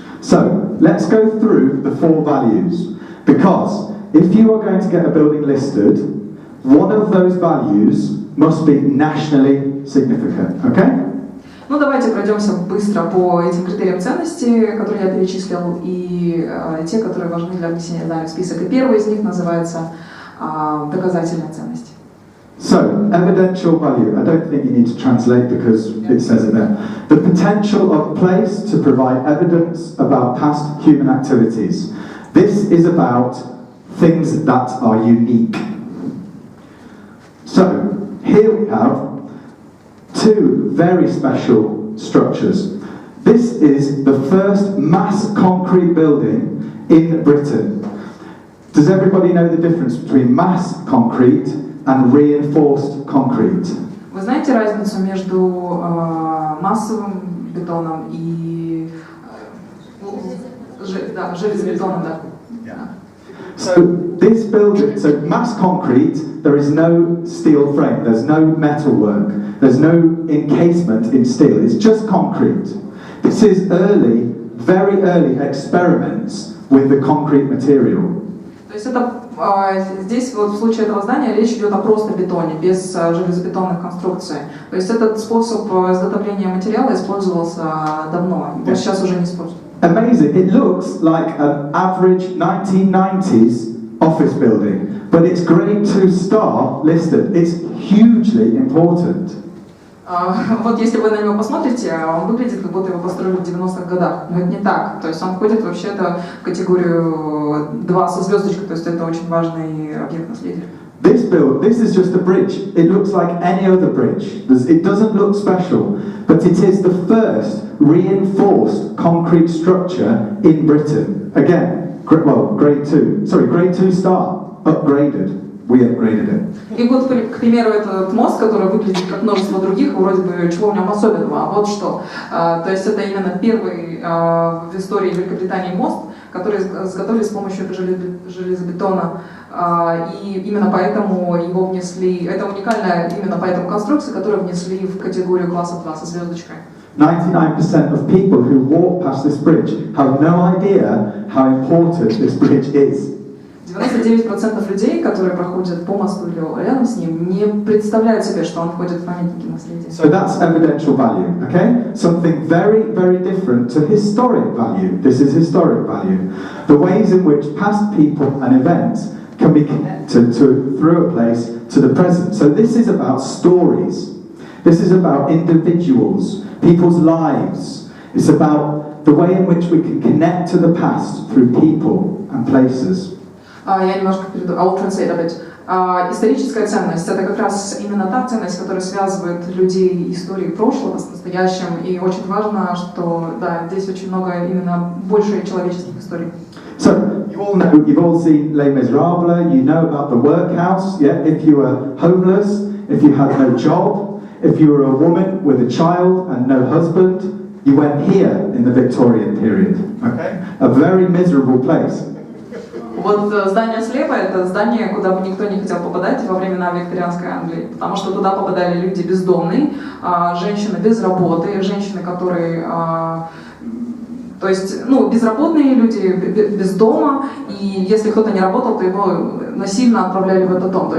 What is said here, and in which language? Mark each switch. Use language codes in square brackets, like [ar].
[en] So, let's go through the four values, because if you are going to get a building listed, one of those values must be nationally significant, okay? [ru] Ну, давайте пройдемся быстро по этим критериям ценности, которые я перечислил, и те, которые важны для внесения здания в список. И первый из них называется доказательная ценность. [en] So, evidential value, I don't think you need to translate because it says it there. The potential of a place to provide evidence about past human activities. This is about things that are unique. So, here we have two very special structures. This is the first mass concrete building in Britain. Does everybody know the difference between mass concrete and reinforced concrete? [ru] Вы знаете разницу между массовым бетоном и железобетоном, да? [en] So this building, so mass concrete, there is no steel frame, there's no metal work, there's no encasement in steel, it's just concrete. This is early, very early experiments with the concrete material. [ru] То есть это здесь вот в случае этого здания речь идет о просто бетоне, без железобетонных конструкций. То есть этот способ изготовления материала использовался давно, но сейчас уже не используют. [en] Amazing. It looks like an average 1990s office building, but it's grade 2 star listed. It's hugely important. [ru] Вот если вы на него посмотрите, он выглядит, как будто его построили в 90-х годах. Но это не так. То есть он входит вообще-то в категорию 2 со звездочкой, то есть это очень важный объект наследия. [en] This is just a bridge. It looks like any other bridge. It doesn't look special, but it is the first reinforced concrete structure in Britain. Again, grade 2. Sorry, grade 2 star, upgraded. We upgraded it. [ru] И вот, к примеру, этот мост, который выглядит как множество других, вроде бы чего в нем особенного, а вот что. То есть это именно первый в истории Великобритании мост, который изготовили с помощью железобетона. И именно поэтому его внесли, это уникальная именно поэтому конструкция, которую внесли в категорию класса 2 со звездочкой. [en] 99% of people who walk past this bridge have no idea how important this bridge is. [ru] 99% людей, которые проходят по мосту или рядом с ним, не представляют себе, что он входит в памятники наследия. [en] So that's evidential value, okay? Something very, very different to historic value. This is historic value. The ways in which past people and events can be connected through a place to the present. So this is about stories. This is about individuals, people's lives. It's about the way in which we can connect to the past through people and places. [ru] Я немножко перейду, [en] I'll translate a bit. [ru] Историческая ценность – это как раз именно та ценность, которая связывает людей истории прошлого с настоящим. И очень важно, что да, здесь очень много именно больше человеческих историй. [en] So, you all know, you've all seen Les Miserables, you know about the workhouse, yeah? If you were homeless, if you had no job, if you were a woman with a child and no husband, you went here in the Victorian period, okay? A very miserable place. [ru] Вот здание слева – это здание, куда бы никто не хотел попадать во времена викторианской Англии, потому что туда попадали люди бездомные, женщины без работы, женщины, которые, то есть, ну, безработные люди без дома, и если кто-то не работал, то его насильно отправляли в этот дом.